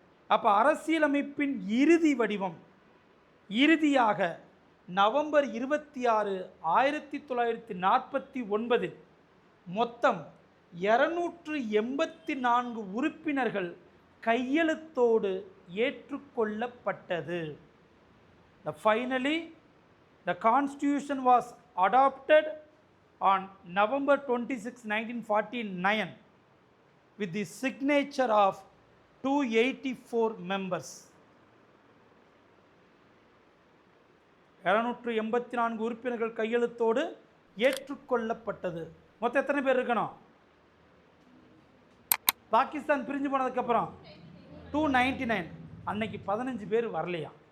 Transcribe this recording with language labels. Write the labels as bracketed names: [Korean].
[Tamil] அப்போ அரசியலமைப்பின் இறுதி வடிவம் இறுதியாக நவம்பர் 26, 1949 மொத்தம் 284 உறுப்பினர்கள் கையெழுத்தோடு ஏற்றுக்கொள்ளப்பட்டது. [English] Finally, the Constitution was adopted on November 26, 1949 with the signature of 284 members. [Tamil] 284 உறுப்பினர்கள் கையெழுத்தோடு ஏற்றுக்கொள்ளப்பட்டது. மொத்தம் எத்தனை பேர் இருக்கணும்? பாகிஸ்தான் பிரிஞ்சு போனதுக்கப்புறம் 299. அன்னைக்கு 15 பேர் வரலையா?